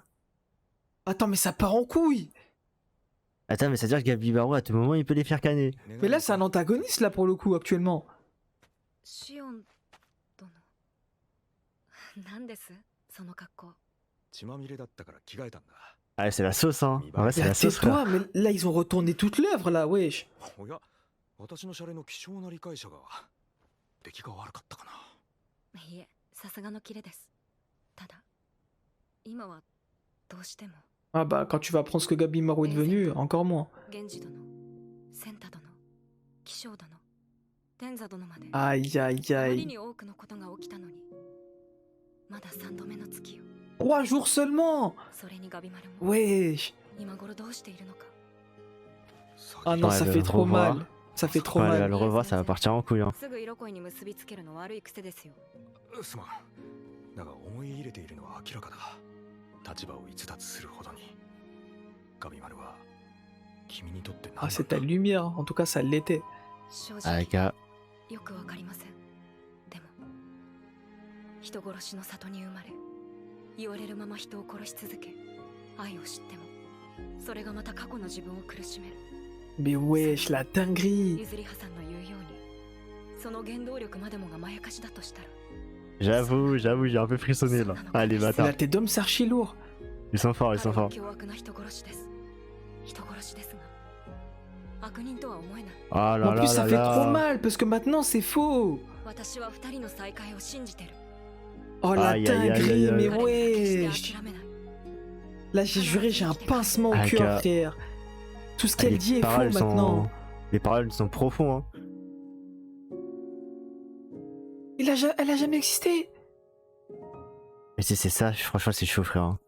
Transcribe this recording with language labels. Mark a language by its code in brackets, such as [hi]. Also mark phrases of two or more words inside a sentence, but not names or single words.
[fr] Attends, mais ça part en couille. Attends, mais c'est-à-dire que Gabimaru, à tout moment, il peut les faire canner. Mais là, c'est un antagoniste là pour le coup actuellement. [ja] シオン殿何ですその格好血まみれだったから着替えたんだ [fr] Ah, c'est la sauce, hein. En vrai, c'est Mais la sauce, frère. tais-toi, mais là, ils ont retourné toute l'œuvre là, wesh. [ja] おや私のシャレの希少な理解者が出来が悪かったかないえさすがのキレですただ今はどうしても [fr] Ah bah, quand tu vas apprendre ce que Gabimaru est devenu, encore moins. [ja] 源氏殿センタ殿騎将殿天座殿まで [fr] Aïe, aïe, [ja] あまり [fr] aïe. [ja] に多くのことが起きたのにまだ3度目の月よ [fr] 3 jours seulement. [ja] それにガビマルも [fr] Wesh. [ja] 今頃どうしているのか [fr] Ah non, Ouais, ça de fait le trop revoir. mal. Ça fait trop Ouais, elle va mal. le revoir, ça va partir en couille, hein. [ja] すぐ色恋に結びつけるの悪い癖ですよすまんだが思い入れているのは明らかだ立場を逸脱するほどにガビマルは君にとって何 [fr] Ah, [ja] だっ [fr] c'est [ja] た [fr] ta lumière. En tout cas, ça l'était. [ja] 正あ、直が、よくわかりません。でも人殺しの里に生まれ、言われるまま人を殺し続け、愛を知ってもそれがまた過去の自分を苦しめる。 [fr] Mais wesh, la dinguerie. [ja] ゆずりはさんの言うように、その原動力までもがまやかしだとしたら、 [fr] j'avoue, j'ai un peu frissonné là. Ah, les La bâtards. tête d'homme, c'est archi lourd. Ils sont forts, ils [ja] 彼 [fr] sont [ja] は [fr] forts. [ja] 凶悪な人殺しです。人殺しですが、悪人とは思えない。 [fr] Ah En là plus, là ça là fait trop là. mal parce que maintenant, c'est faux. [ja] 私は二人の再会を信じてる。 [fr] Oh, la Aïe, aïe, aïe, dinguerie, aïe, mais aïe. [ja] 彼は決して [fr] wesh. [ja] 諦めない。 [fr] Là, j'ai juré, j'ai un pincement au Ah, cœur, gars. frère. Tout ce Ah, qu'elle les dit est faux paroles maintenant. sont... Les paroles sont profondes, hein. Elle a jamais existé. Mais si c'est ça, franchement, c'est chaud, frère. Hein.